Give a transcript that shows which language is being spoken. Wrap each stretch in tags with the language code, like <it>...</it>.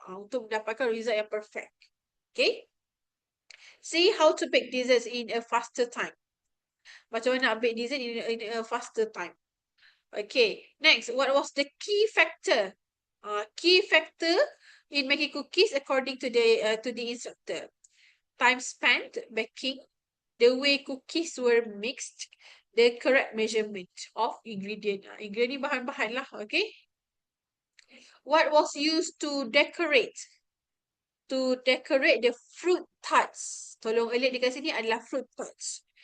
<ms>Untuk mendapatkan result yang perfect.</ms> <en>Okay. See how to bake desserts in a faster time.</en> <ms>Macam mana nak</ms> <en>bake dessert in a faster time. Okay. Next. What was the key factor? Key factor in making cookies according to the instructor. Time spent baking, the way cookies were mixed, the correct measurement of ingredient. Ingredient</en> <ms>bahan-bahan lah,</ms> <en>okay? What was used to decorate? To decorate the fruit tarts.</en> <ms>Tolong alert dekat sini adalah fruit tarts.</ms>